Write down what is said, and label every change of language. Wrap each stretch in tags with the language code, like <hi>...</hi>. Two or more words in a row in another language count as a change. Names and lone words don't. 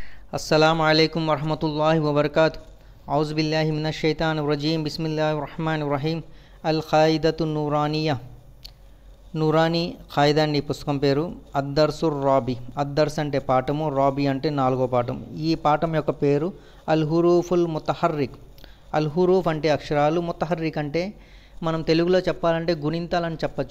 <ar>السلام عليكم ورحمة الله وبركاته. أعوذ بالله من الشيطان الرجيم. بسم الله الرحمن الرحيم. القاعدة النورانية,</ar> <te>నూరానీ ఖాయిదా అండి పుస్తకం పేరు.</te> <ar>الدرس الرابع,</ar> <te>అద్దర్స్ అంటే పాఠము, రాబి అంటే నాలుగో పాఠం. ఈ పాఠం యొక్క పేరు</te> <ar>الحروف المتحرك.</ar> <te>అల్ హురూఫ్ అంటే అక్షరాలు, ముతహర్రిక్ అంటే మనం తెలుగులో చెప్పాలంటే గుణింతాలని చెప్పచ్చు.</te>